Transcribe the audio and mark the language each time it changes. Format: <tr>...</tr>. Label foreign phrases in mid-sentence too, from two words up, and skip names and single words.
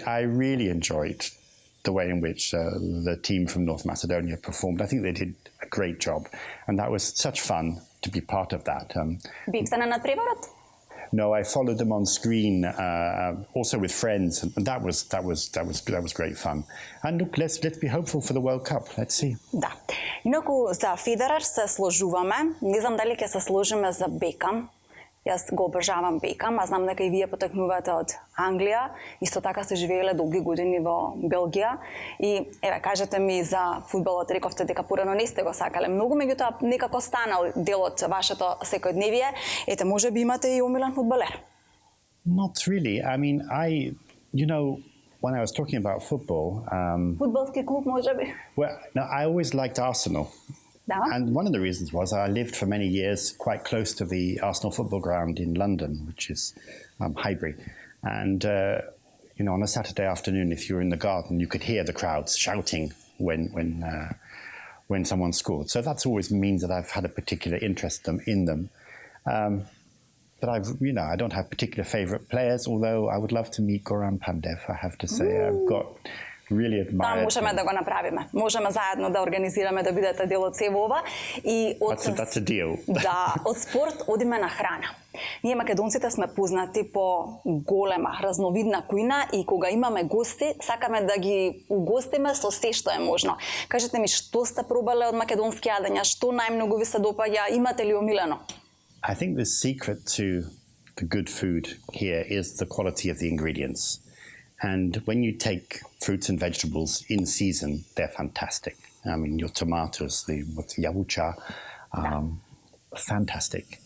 <en>I really enjoyed the way in which the team from North Macedonia performed. I think they did a great job. And that was such fun to be part of that. No, I followed them on screen, also with friends, and that was great fun. And look, let's be hopeful for the World Cup. Let's see.</en> <mk>Да. Инаку за Федерер се сложуваме. Не знам дали ќе се сложиме за Бекам. Јас го обожавам Бекам, а знам дека и вие потекнувате од Англија. Исто така сте живееле долги години во Белгија. И кажете ми за фудбалот, рековте дека порано не сте го сакале многу, меѓутоа некако станал дел од вашето секојдневие. Можеби имате и омилен фудбалер?</mk> <en>Not really. I mean, when I was talking about football...</en> <mk>Фудбалски клуб, можеби?</mk> <en>Well, no, I always liked Arsenal. And one of the reasons was I lived for many years quite close to the Arsenal football ground in London, which is Highbury. And, on a Saturday afternoon, if you were in the garden, you could hear the crowds shouting when someone scored. So that's always means that I've had a particular interest in them. But I don't have particular favourite players, although I would love to meet Goran Pandev, I have to say. I've got... really admired.</en> <mk>Можеме да го направиме. Можеме заедно да организираме да бидете дел од сево ова. И од</mk> <en>That's a deal.</en> <mk>Да, од спорт одиме на храна. Ние македонците сме познати по голема, разновидна кујна и кога имаме гости, сакаме да ги угостиме со се што е можно. Кажете ми, што сте пробале од македонски јадења, што најмногу ви се допаѓа, имате ли омилено?</mk> <en>I think the secret to the good food here is the quality of the ingredients. And when you take fruits and vegetables in season, they're fantastic. I mean, your tomatoes, the yavucha, fantastic.</en>